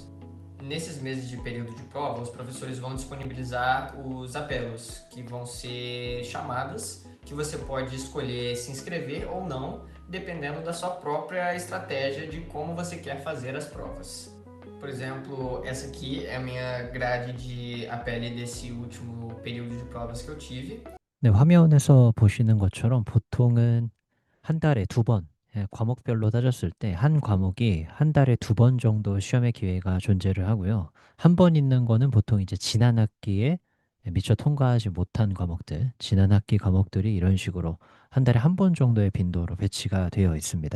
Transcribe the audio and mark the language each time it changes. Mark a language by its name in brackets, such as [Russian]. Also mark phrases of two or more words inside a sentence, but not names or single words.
[Portuguese] Nesses meses de período de prova, os professores vão disponibilizar os apelos, que vão ser chamadas, que você pode escolher se inscrever ou não, dependendo da sua própria estratégia de como você quer fazer as provas. Por exemplo, essa aqui é a minha grade de apele desse último período de provas que eu tive. [Korean] 네, 화면에서 보시는 것처럼 보통은 한 달에 두 번, 과목별로 따졌을 때 한 과목이 한 달에 두 번 정도 시험의 기회가 존재를 하고요. 한 번 있는 거는 보통 이제 지난 학기에 미처 통과하지 못한 과목들, 지난 학기 과목들이 이런 식으로 한 달에 한 번 정도의 빈도로 배치가 되어 있습니다.